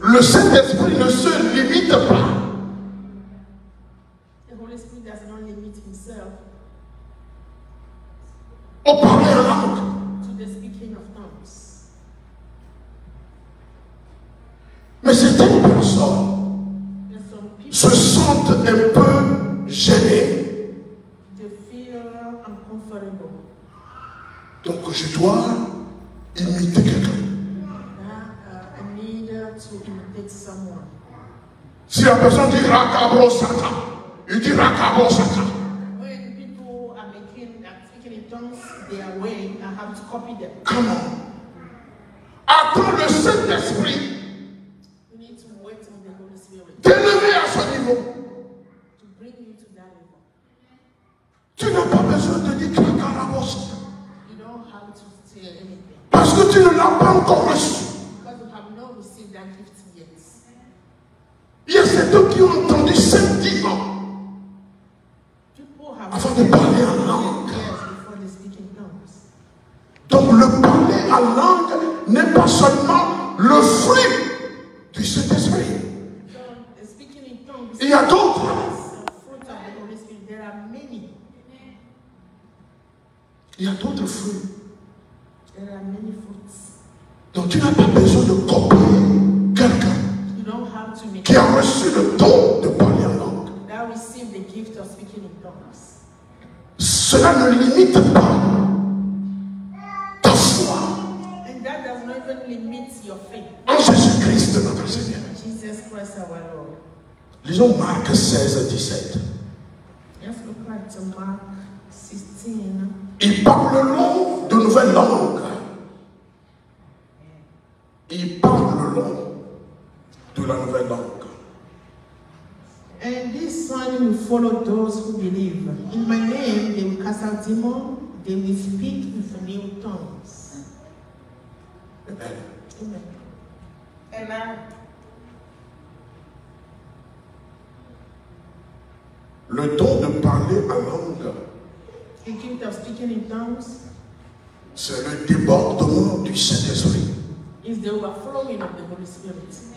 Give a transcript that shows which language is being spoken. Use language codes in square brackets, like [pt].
[fr] Le Saint-Esprit ne se limite pas [en] The Holy Spirit does not limit himself [fr] au parler en langue. [en] to the speaking of tongues. [fr] Mais certaines personnes [en] There's some people [fr] se sentent un peu gênées. [en] they feel uncomfortable. [fr] Donc je dois imiter quelqu'un. [en] I need to imitate someone. [fr] Si la personne dit Rakabo Sata, il dit Rakabo Sata. [en] When people are speaking in tongues their way, I have to copy them. Come on. [fr] Attends le Saint-Esprit [en] You need to wait on the Holy Spirit [fr] d'élever à ce niveau. [en] to bring you to that level. [fr] Tu n'as pas besoin de dire Rakabo Sata. [en] You don't have to say anything [fr] Parce que tu ne l'as pas encore reçu. [en] because you have not received that gift yet. [fr] Il y a certains qui ont entendu 5-10 ans [en] People have [fr] avant de parler en langue. [en] years before they speak in tongues. [fr] Donc le parler en langue n'est pas seulement le fruit du Saint-Esprit. [en] So speaking in tongues [fr] Il y a d'autres. [en] is the fruit of the Holy Spirit. There are many. [fr] Il y a d'autres fruits. [en] There are many fruits. [fr] Donc tu n'as pas besoin de copier quelqu'un [en] You don't have to make [fr] qui a reçu le don de parler en langue. [en] that receive the gift of speaking in tongues. [fr] Cela ne limite pas ta foi [en] And that does not even limit your faith. [fr] en Jésus-Christ notre Seigneur. [en] Jesus Christ our Lord. [fr] Lisons Marc 16-17. [en] Let's look at Mark 16. [fr] Il parle de nouvelles langues. Il parle le long de la nouvelle langue. [en] And this sign will follow those who believe. In my name they will cast out demons, they will speak with new tongues. Amen. Amen. Amen. [fr] Le don de parler en langue, [en] The gift of speaking in tongues [fr] c'est le débordement du Saint-Esprit. [en] is the overflowing of the Holy Spirit.